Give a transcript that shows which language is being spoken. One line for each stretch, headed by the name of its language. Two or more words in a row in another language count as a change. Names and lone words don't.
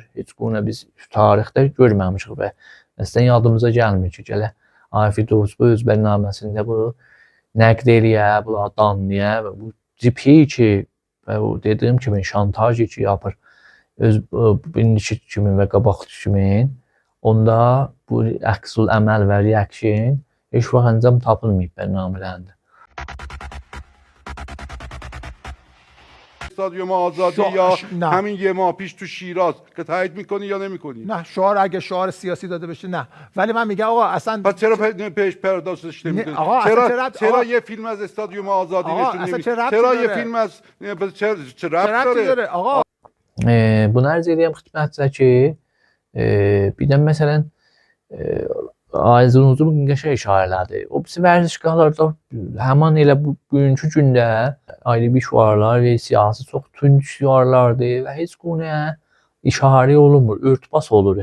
Azerbaijani: Heç qunə biz tarixdə görməmişik və əslən yadımıza gəlmir ki, gələ Afid Oğuz bu öz bərnaməsində bu nəqd eləyə, bunlar danlaya və bu cipi ki və o dediyim kimi şantaj ki yapır öz indiki kimi və qabaqçı kimi onda bu əksül əməl və reaksiyon heç vaxt əncam tapılmayıb bərnamələrində.
Persian: استادیوم آزادی یا همین یه ماه پیش تو شیراز که تایید میکنی یا نمیکنی؟ نه شعار اگه شعار سیاسی داده بشه نه ولی من میگم آقا اصلا پس چرا پیش پردازش نمیکنی؟ چرا یه فیلم از استادیوم آزادی نشون نمیدی؟ چرا یه فیلم از چه ربطی داره؟ آقا
Azerbaijani: bunu arz edeyim xidmətinizə ki bir də məsələn Aydın uzun qəşəng işarələrdir. O birisi vərzişgahlarda həman elə bugünkü gündə ayrı bir şüarlar və siyasi çox tünc şüarlardır və heç qunə işarə olunmur, örtbas olur.